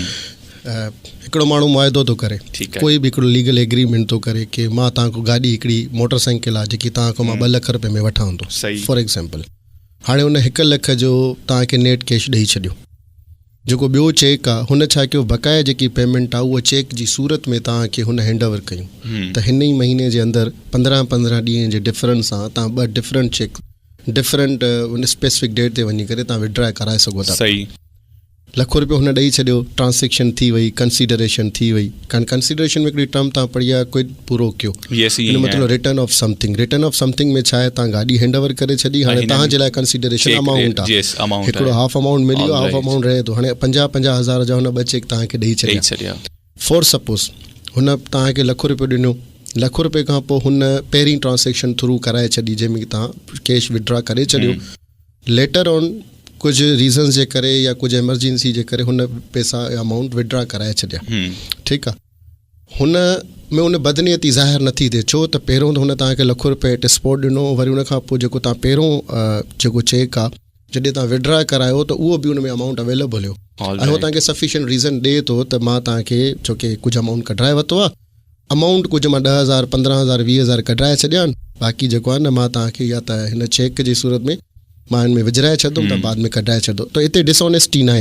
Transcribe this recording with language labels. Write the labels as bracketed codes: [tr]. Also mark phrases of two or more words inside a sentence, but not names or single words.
[sd] हिकिड़ो माण्हू मुआइदो थो करे, कोई बि हिकिड़ो लीगल एग्रीमेंट थो करे कि मां तव्हांखां गाॾी हिकिड़ी मोटरसाइकिल आहे जेकी तव्हांखां मां ₹2,00,000 में वठां थो, [en] for example. [sd] हाणे उन 1,00,000 जो तव्हांखे [en] net cash [sd] ॾेई छॾियो, जेको ॿियो चेक आहे हुन छा कयो, बक़ाया जेकी पेमेंट आहे उहा चेक जी सूरत में तव्हांखे हुन हैंडओवर कयूं, त हिन ई महीने जे अंदरि 15 ॾींहं जे डिफरेंस सां तव्हां 2 [en] different cheque different [sd] उन [en] specific date [sd] ते वञी करे तव्हां विड्रॉ कराए सघो था। सही, ₹1,00,000 हुन ॾेई छॾियो, ट्रांसेक्शन थी वई, कंसीडरेशन थी वई। कंसीडरेशन में हिकिड़ी टर्म तव्हां पढ़ी आहे, कोई पूरो कयो, इन मतिलबु [en] return of something [sd] में छा आहे, तव्हां गाॾी हैंडओवर करे छॾी, हाणे तव्हांजे लाइ [en] consideration amount [sd] आहे, हिकिड़ो [en] half amount [sd] मिलियो, [en] half amount [sd] रहे थो, हाणे 50,000 जा हुन 2 चेक तव्हांखे ॾेई छॾिया। [en] for suppose [sd] हुन तव्हांखे ₹1,00,000 ॾिनो, ₹1,00,000 खां पोइ हुन पहिरीं [en] transaction through [sd] कराए छॾी जंहिंमें तव्हां [en] cash withdraw [sd] करे छॾियो, [en] later on [sd] कुझु रीज़न्स जे करे या कुझु एमरजेंसी जे करे हुन पैसा [en] amount withdraw [sd] कराए छॾिया, ठीकु आहे। हुन में उन बदनीयती ज़ाहिर नथी थिए, छो त पहिरियों त हुन तव्हांखे ₹1,00,000 [en] at spot [sd] ॾिनो, वरी उन खां पोइ जेको तव्हां पहिरियों जेको चेक आहे जॾहिं तव्हां विड्रॉ करायो त उहो बि उन में [en] amount available [sd] हुयो, ऐं उहो तव्हांखे [en] sufficient reason [sd] ॾिए थो त मां तव्हांखे छोकी कुझु अमाउंट कढाए वरितो आहे, अमाउंट कुझु मां 10,000 15,000 20,000 कढाए छॾिया आहिनि, बाक़ी जेको आहे न मां तव्हांखे या त हिन चेक जी सूरत में मां हिन में विझराए छॾंदुमि त बाद में कढाए छॾो, त हिते डिसऑनेस्टी न आहे।